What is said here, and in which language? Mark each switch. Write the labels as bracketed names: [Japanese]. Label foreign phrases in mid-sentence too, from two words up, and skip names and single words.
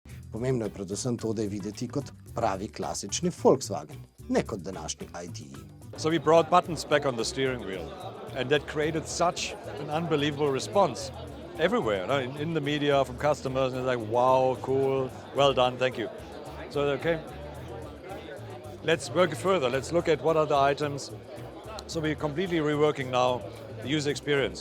[Slovenian] Pomembno je predvsem to, da je videti kot pravi klasični Volkswagen, ne kot današnji ITE. [English] So we brought buttons back on the steering wheel, and that created such an unbelievable response everywhere, no? In the media, from customers, and it's like, wow, cool, well done, thank you. So, okay, let's work further. Let's look at what are the items. So we're completely reworking now the user experience.